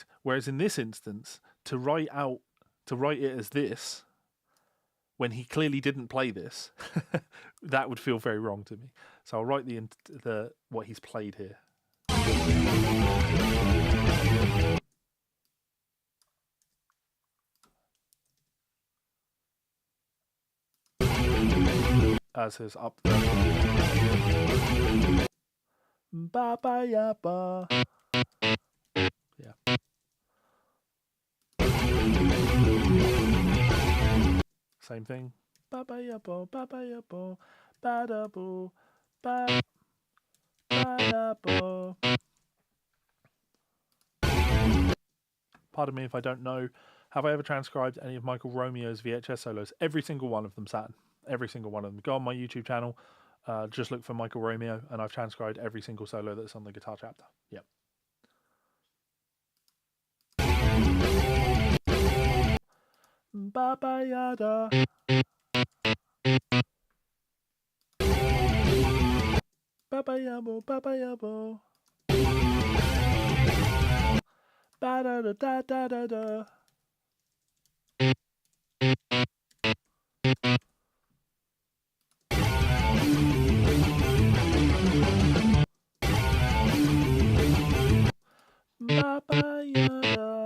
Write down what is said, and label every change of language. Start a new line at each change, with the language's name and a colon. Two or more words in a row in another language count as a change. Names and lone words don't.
English: Whereas in this instance, to write it as this, when he clearly didn't play this, that would feel very wrong to me. So I'll write the what he's played here. As his up there. Ba ba ya ba. Yeah. Same thing. Ba ba ya bo, ba ba ya bo, ba da bo, ba da bo. Pardon me if I don't know. Have I ever transcribed any of Michael Romeo's VHS solos? Every single one of them, Saturn. Every single one of them. Go on my YouTube channel. Just look for Michael Romeo, and I've transcribed every single solo that's on the guitar chapter. Yep. Ba ba ya da. Ba ba ya bo, ba ba ya bo. Ba da da da da da da. Ba ba ya da.